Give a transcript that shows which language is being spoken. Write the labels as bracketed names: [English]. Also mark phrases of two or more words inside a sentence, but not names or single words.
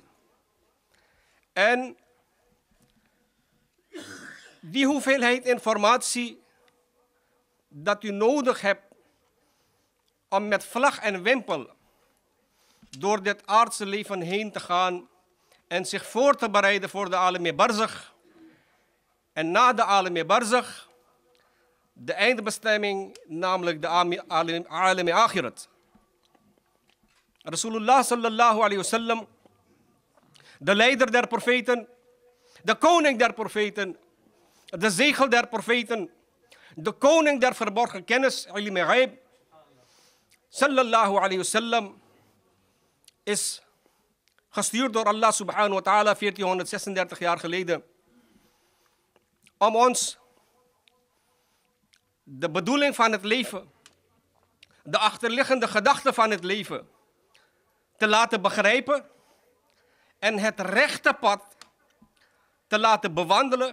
[Dutch] En die hoeveelheid informatie dat u nodig hebt om met vlag en wimpel door dit aardse leven heen te gaan en zich voor te bereiden voor de [Arabic] عالم البرزخ. [Dutch] En na de [Arabic] عالم البرزخ, [Dutch] de eindbestemming, namelijk de [Arabic] عالم الآخرة. رسول الله صلى الله عليه وسلم, [Dutch] de leider der profeten, de koning der profeten, de zegel der profeten, de koning der verborgen kennis, [Arabic] علم غيب، صلى الله عليه وسلم, [Dutch] is gestuurd door Allah [Arabic] سبحانه وتعالى [Dutch] 1436 jaar geleden om ons de bedoeling van het leven, de achterliggende gedachten van het leven te laten begrijpen en het rechte pad te laten bewandelen.